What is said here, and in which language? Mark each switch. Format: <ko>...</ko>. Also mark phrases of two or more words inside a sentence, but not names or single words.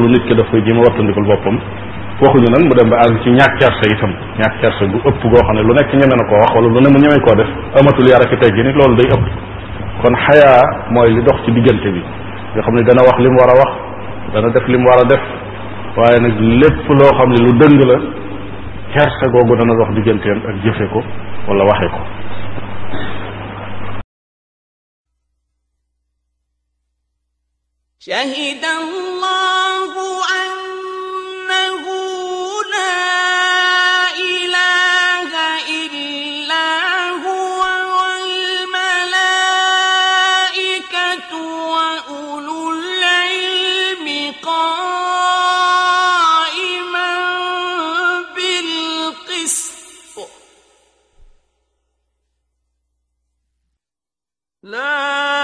<wo>nit ki daf koy jéem a wattandikul boppam waxuñu nag mu dem ba àgg ci ñàkk kersa itam ñàkk kersa gu ëpp goo xam ne lu nekk ñeme na koo wax wala lu ne mu ñeme koo def amatul yar ak teggi nit loolu day ëpp kon xayaa mooy li dox ci diggante bi nga xam ne dana wax li mu war a wax dana def li mu war a def waaye nag lépp loo xam ne lu dëng la kersa googu dana dox digganteem ak jëfe ko wala waxe ko</wo> <ar>شهد الله أنه لا إله إلا هو والملائكة وأولو العلم قائما بالقسط لا</ar>